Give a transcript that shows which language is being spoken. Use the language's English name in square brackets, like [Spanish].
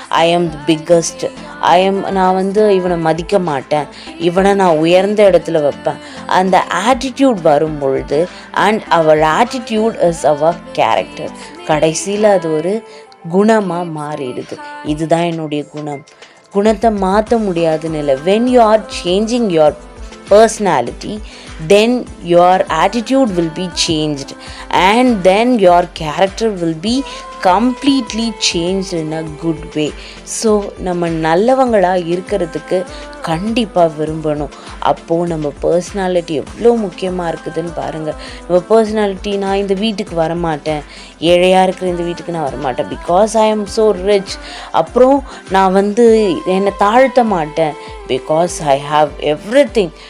[English] I am the biggest, [Tamil] நான் இவனை மதிக்க மாட்டேன், இவனை நான் உயர்ந்த இடத்துல வைப்பேன். அந்த ஆட்டிடியூட் வரும் பொழுது [English] And அவர் attitude is அவர் character. [Tamil] கடைசியில் அது ஒரு குணமாக மாறிடுது. இதுதான் என்னுடைய குணத்தை மாற்ற முடியாதுன்னு இல்லை. [English] when you are changing your personality, then your attitude will be changed and then your character will be completely changed in a good way. [Tamil] So நம்ம நல்லவங்களாக இருக்கிறதுக்கு கண்டிப்பாக விரும்பணும். அப்போது நம்ம பர்சனாலிட்டி எவ்வளோ முக்கியமாக இருக்குதுன்னு பாருங்கள். நம்ம பர்சனாலிட்டி, நான் இந்த வீட்டுக்கு வரமாட்டேன், ஏழையாக இருக்கிற இந்த வீட்டுக்கு நான் வரமாட்டேன் [English] Because I am so rich. [Tamil] அப்புறம் நான் என்னை தாழ்த்த மாட்டேன் [English] Because I have everything.